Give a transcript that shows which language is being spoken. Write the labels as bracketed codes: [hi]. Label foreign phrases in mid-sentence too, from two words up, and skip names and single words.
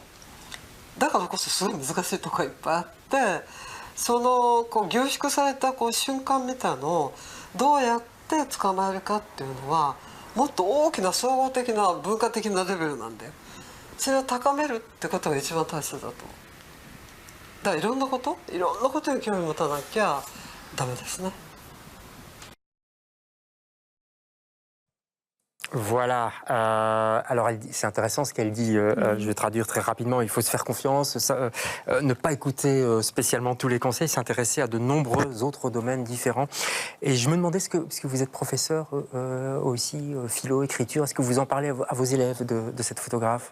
[ja] だからこそすごい難しいとこがいっぱいあって、その凝縮された瞬間みたいのをどうやって捕まえるかっていうのはもっと大きな総合的な文化的なレベルなんだよ。それを高めるってことが一番大切だと。だからいろんなことに興味持たなきゃダメですね。 [fr] Voilà. Alors, c'est intéressant ce qu'elle dit. Je vais traduire très rapidement. Il faut se faire confiance, ne pas écouter spécialement tous les conseils, s'intéresser à de nombreux autres domaines différents. Et je me demandais, puisque vous êtes professeur aussi, philo, écriture, est-ce que vous en parlez à vos élèves de cette photographe?